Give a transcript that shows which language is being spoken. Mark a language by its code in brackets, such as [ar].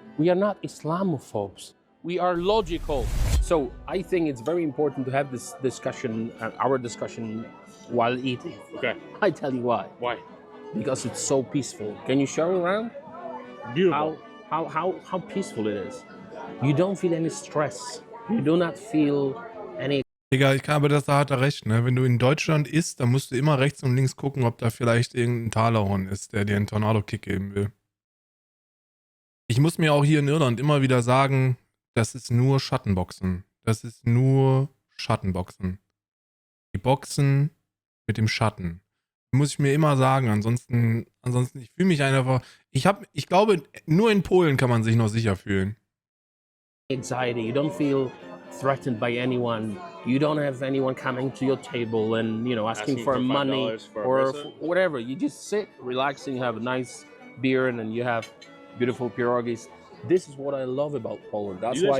[en] We are not Islamophobes. We are logical. So I think it's very important to have this discussion, our discussion, while eating. Okay. I tell you why. Why? Because it's so peaceful. Can you show around? Beautiful. How peaceful it is. You don't feel any stress. You do not feel any. [de] Digga, da hat er recht, ne? Wenn du in Deutschland isst, dann musst du immer rechts und links gucken, ob da vielleicht irgendein Talahorn ist, der dir einen Tornado-Kick geben will. Ich muss mir auch hier in Irland immer wieder sagen, das ist nur Schattenboxen. Das ist nur Schattenboxen. Die Boxen mit dem Schatten. Muss ich mir immer sagen, ansonsten, ich fühle mich einfach, ich glaube, nur in Polen kann man sich noch sicher fühlen. [en] Anxiety. You don't feel threatened by anyone. You don't have anyone coming to your table and, you know, asking for money or whatever. You just sit, relaxing, you have a nice beer, and then you have beautiful pierogies. This is what I love about Poland. That's why.